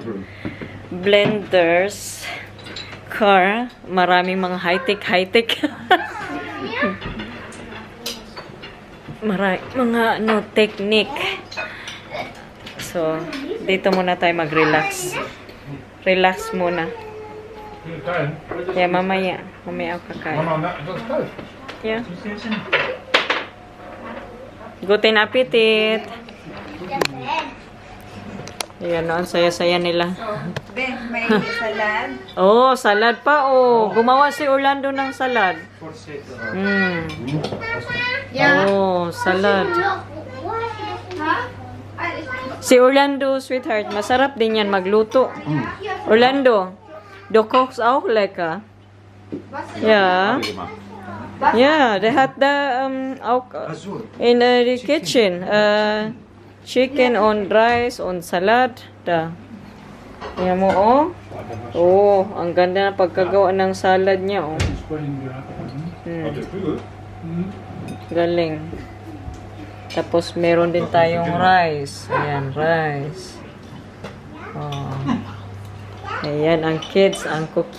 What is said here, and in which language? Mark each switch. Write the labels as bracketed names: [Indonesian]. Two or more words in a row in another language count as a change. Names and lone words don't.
[Filipino] Blenders car, maraming mga high-tech. Mga technique. So, dito muna tayo mag-relax. Relax muna. Yeah, mamaya ako kakain. [German] Yeah. Guten Appetit. [Filipino] Ayan, ang saya-saya nila. Ben, may salad. Oh, salad pa, oh. Gumawa si Orlando ng salad. Oh, salad. Si Orlando, sweetheart, masarap din yan magluto. [German] Orlando, du kochst auch lecker. Ja. Ja, der hat da auch [English] in the kitchen [German] chicken und Reis und Salad. Da. [Filipino] Yan mo, oh. Oh, ang ganda na pagkagawa ng salad niya, oh. Galing. Tapos, meron din tayong rice. Ayan, rice. Oh. Ayan, ang kids.